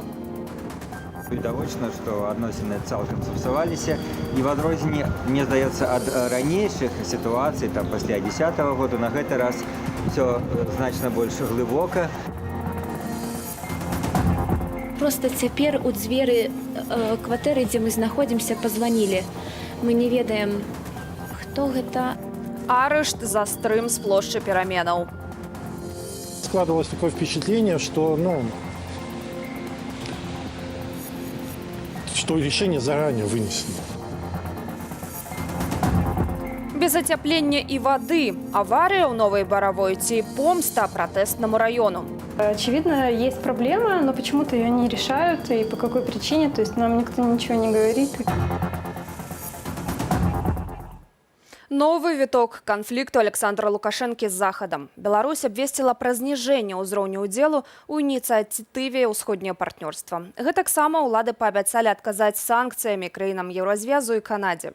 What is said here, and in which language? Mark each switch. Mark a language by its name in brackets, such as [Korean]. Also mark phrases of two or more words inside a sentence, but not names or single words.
[Belarusian] Відавочна, што адносіны цалкам сапсаваліся, і в адрозненне, мне здаецца, ад ранейшых сітуацый, там пасля 10-го года, на гэты раз все значна больш глыбока. Просто цяпер у дзверы кватэры, дзе мы знаходзімся, пазванілі. Мы не ведаем, хто гэта. Арышт за стрым з плошчы пераменаў. [Russian] Складывалось такое впечатление, что решение заранее вынесено. [Belarusian] Без ацяплення і воды. Авария ў Новой Боровой ці помста пратэстнаму району. [Russian] Очевидно, есть проблема, но почему-то ее не решают. И по какой причине, то есть нам никто ничего не говорит. [Belarusian] Новы віток канфлікту Александра Лукашэнкі з Захадам. Беларусь абвесціла пра зніжэнне ўзроўню ўдзелу ў ініцыятыве ўсходняе партнёрства. Гэтаксама ўлады паабяцалі адказаць санкцыямі краінам Еўразвязу і Канадзе.